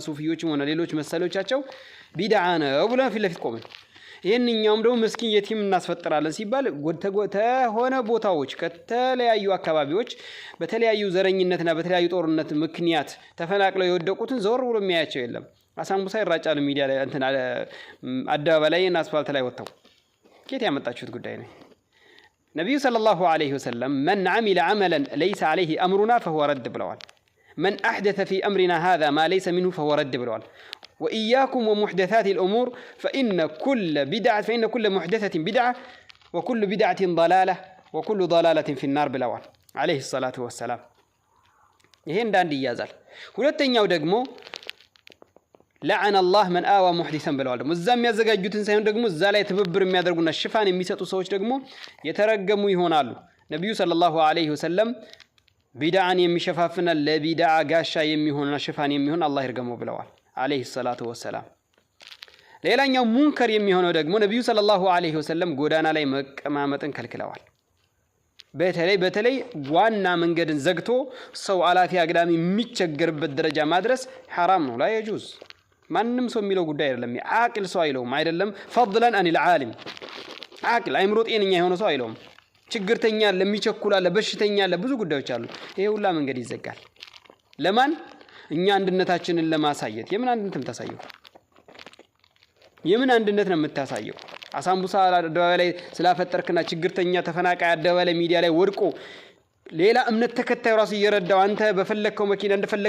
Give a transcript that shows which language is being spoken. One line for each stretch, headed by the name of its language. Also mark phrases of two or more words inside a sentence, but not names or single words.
Amharic: ሱፊዮችም ሆነ ሌሎች መሰሎቻቸው ቢድዓ ነው ብለው ፊት ለፊት ቆመን ይሄንኛውም ደግሞ ምስኪን የቲም እናስፈጥራለን ሲባል ሆነ ቦታዎች ከተለያዩ አካባቢዎች በተለያዩ ዘረኝነትና በተለያዩ ጦርነት ምክንያት ተፈናቅለው የወደቁትን ዘወር ብሎ የሚያያቸው የለም አሳምቡሳ ይራጫሉ ሚዲያ ላይ እንትን አደባባይ ላይ እና አስፋልት ላይ ወጣው كيف ያመጣችሁት ጉዳይ ነው ነብዩ ሰለላሁ
Arabic: عليه وسلم من عمل عملا ليس عليه امرنا فهو رد ብለዋል من احدث في امرنا هذا ما ليس منه فهو رد ብለዋል واياكم ومحدثات الامور فان كل محدثه بدعه وكل بدعه ضلاله وكل ضلاله في النار
Amharic: ብለዋል
Arabic: عليه الصلاه والسلام
Amharic: ይሄ እንዳንድ ይያዛል ሁለተኛው ደግሞ
Arabic: لعن الله من آوى محدثا
Amharic: ብለዋል ደግሞ እዛም ያዘጋጁትን ሳይሆን ደግሞ እዛ ላይ ተበብር የሚያደርጉና ሽፋን የሚሰጡ ሰዎች ደግሞ የተረገሙ ይሆናሉ ነብዩ
Arabic: صلى الله عليه وسلم
Amharic: ቢድዓን የሚሸፋፍና ለቢድዓ ጋሻ የሚሆንና ሽፋን የሚሆን አላህ ይርገመው ብለዋል
Arabic: عليه الصلاه والسلام
Amharic: ሌላኛው ሙንከር የሚሆነው ደግሞ ነብዩ
Arabic: صلى الله عليه وسلم
Amharic: ጎዳና ላይ መቀማመጥን ከልክለዋል በተለይ ዋና መንገድን ዘግቶ ሰው አላፊ አግዳሚ የሚቸገርበት ደረጃ ማድረስ حرام ነው
Arabic: لا يجوز
Amharic: ማንንም ሰው የሚለው ጉዳይ አይደለም አቂል ሰው አይለውም አይደለም
Arabic: فضلا عن العالم
Amharic: አቂል አይምሮ ጤነኛ የሆነ ሰው አይለውም ችግርተኛ ለሚቸኩላለ በሽተኛ ለብዙ ጉዳዮች አሉ ይሄ ሁላ መንገድ ይዘጋል ለማን እኛ አንድነታችንን ለማሳየት የምን አንድነትም ታሳየው የምን አንድነት ነው የምታሳየው አሳምቡሳ አደባባይ ላይ ስላፈጠርክና ችግርተኛ ተፈናቃይ አደባባይ ሚዲያ ላይ ወድቆ ሌላ እምነት ተከታዩ ራሱ እየረዳው አንተ በፈለከው መኪና እንደፈለክ